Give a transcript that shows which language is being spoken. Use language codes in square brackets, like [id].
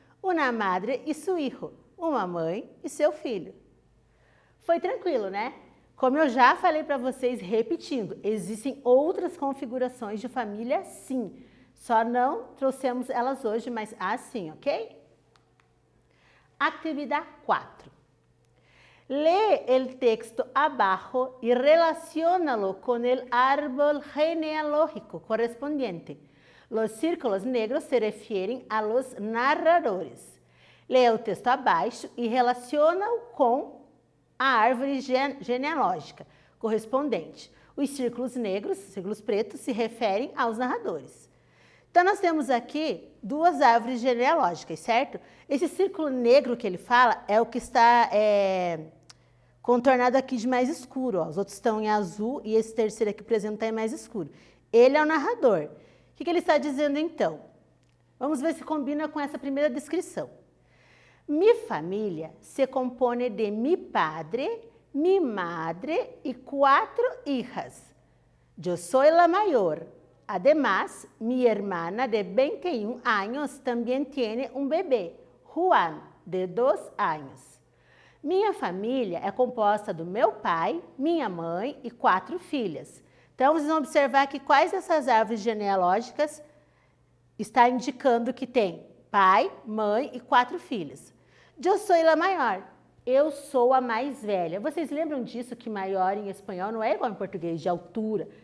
[pt] Uma [es] madre [pt] e seu [es] hijo. [pt] Uma mãe e seu filho. Foi tranquilo, né? Como eu já falei para vocês, repetindo, existem outras configurações de família, sim. Só não trouxemos elas hoje, mas assim, ok? Atividade 4. [es] Lee el texto abajo y relaciónalo con el árbol genealógico correspondiente. Los círculos negros se refieren a los narradores. [pt] Leia o texto abaixo e relaciona-o com a árvore genealógica correspondente. Os círculos negros, círculos pretos, se referem aos narradores. Então, nós temos aqui 2 árvores genealógicas, certo? Esse círculo negro que ele fala é o que está contornado aqui de mais escuro. Ó. Os outros estão em azul e esse terceiro aqui, por exemplo, está em mais escuro. Ele é o narrador. O que ele está dizendo, então? Vamos ver se combina com essa primeira descrição. [es] Mi familia se compone de mi padre, mi madre y 4 hijas. Yo soy la mayor. Además, mi hermana de 21 años también tiene un bebé, Juan, de 2 años. [pt] Minha família é composta do meu pai, minha mãe e 4 filhas. Então, vocês vão observar que quais dessas árvores genealógicas está indicando que tem pai, mãe e 4 filhas. Eu sou a maior. Eu sou a mais velha. Vocês lembram disso que maior em espanhol não é igual em português, de altura.